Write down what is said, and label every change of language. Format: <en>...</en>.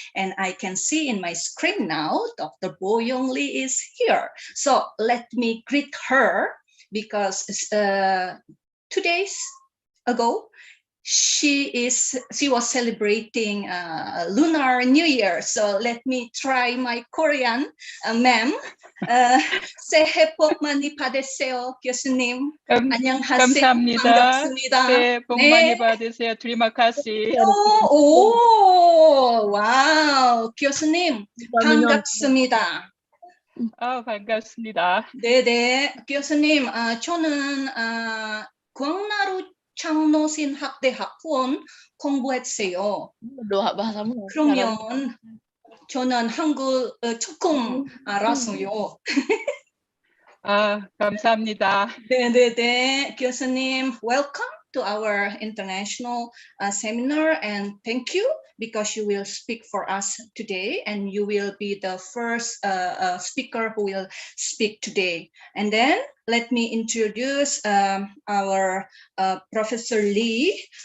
<en>And I can see in my screen now, Dr. Bo Young Lee is here. So let me greet her because 2 days ago, she was celebrating Lunar New Year. So let me try my Korean, ma'am.</en> <ko>새해 복 많이 받으세요, 교수님. 안녕하세요. 감사합니다. 반갑습니다. 새해 복 많이 받으세요. 드리마카시. 오, 와우, 교수님 반갑습니다. 반갑습니다. 네네, 교수님, 저는 광나루 창노신 학대학 후원 공부했어요. 그러면 저는 한국 조금 알았어요. 감사합니다. 네, 교수님,</ko> <en>welcome to our international seminar, and thank you because you will speak for us today, and you will be the first speaker who will speak today. And then let me introduce our Professor Lee.</en>